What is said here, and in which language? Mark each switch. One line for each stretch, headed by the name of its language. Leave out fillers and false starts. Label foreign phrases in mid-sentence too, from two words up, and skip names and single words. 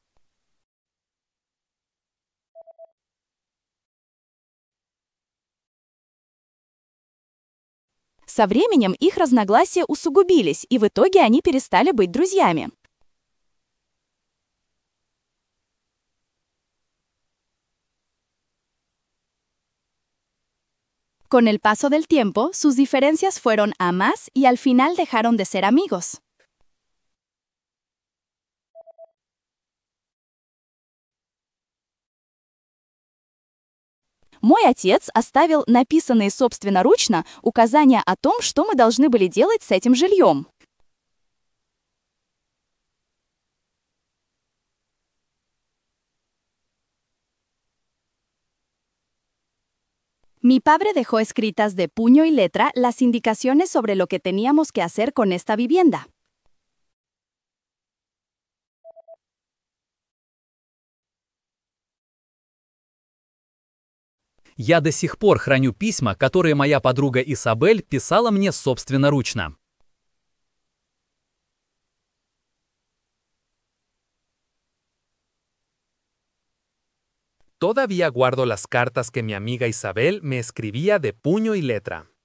Russian: Со временем их разногласия усугубились, и в итоге они перестали быть друзьями.
Spanish: Con el paso del tiempo, sus diferencias fueron a más y al final dejaron de ser amigos.
Russian: Мой отец оставил написанные собственноручно указания о том, что мы должны были делать с этим жильем.
Spanish: Mi padre dejó escritas de puño y letra las indicaciones sobre lo que teníamos que hacer con esta vivienda.
Russian: Я до сих пор храню письма, которые моя подруга Исабель писала мне собственноручно.
Spanish: Todavía guardo las cartas que mi amiga Isabel me escribía de puño y letra.